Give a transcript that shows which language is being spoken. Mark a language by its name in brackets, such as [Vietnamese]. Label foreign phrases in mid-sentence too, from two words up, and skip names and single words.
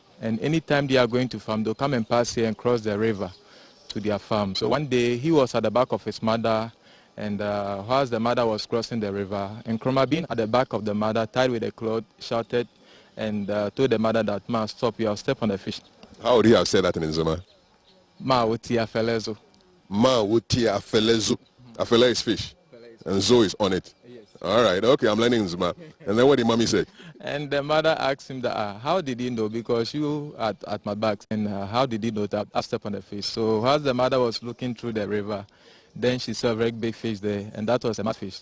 [English] And anytime they are going to farm, they'll come and pass here and cross the river to their farm. So one day he was at the back of his mother, and whilst the mother was crossing the river, Nkrumah, being at the back of the mother, tied with a cloth, shouted and told the mother that, "Ma, stop, you have stepped on the fish." How would he have said that in Nzema? [Nzima] Ma wuti afelezo. Ma wuti afelezo. [English] Afele is fish, and zo is on it. Yes. All right, okay, I'm learning Nzema. And then what did mommy say? And the mother asked him that, how did he know? Because you at my back, and how did he know that I stepped on the fish? So whilst the mother was looking through the river, then she saw a very big fish there, and that was a mud fish.